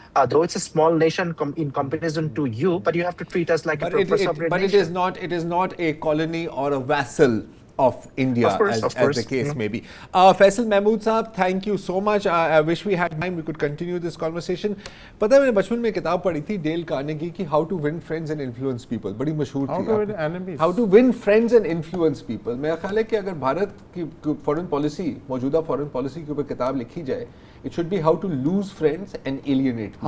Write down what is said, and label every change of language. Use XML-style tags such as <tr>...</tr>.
<en>Though it's a small nation in comparison to you, but you have to treat us like a proper sovereign nation. But it is not a colony or a vassal of India, of course. as the case may be. Faisal Mahmood Saab, thank you so much. I wish we had time, we could continue this conversation.</en> <hi>पता है मैंने बचपन में किताब पढ़ी थी Dale Carnegie की</hi> <en>How to Win Friends and Influence People,</en> <hi>बड़ी मशहूर थी.</hi> <en>How to Win Enemies. How to Win Friends and Influence People.</en> <hi>मेरा ख्याल है कि अगर भारत की फॉरेन पॉलिसी, मौजूदा फॉरेन पॉलिसी के ऊपर किताब लिखी जाए,</hi> <en>it should be how to lose friends and alienate people.</en>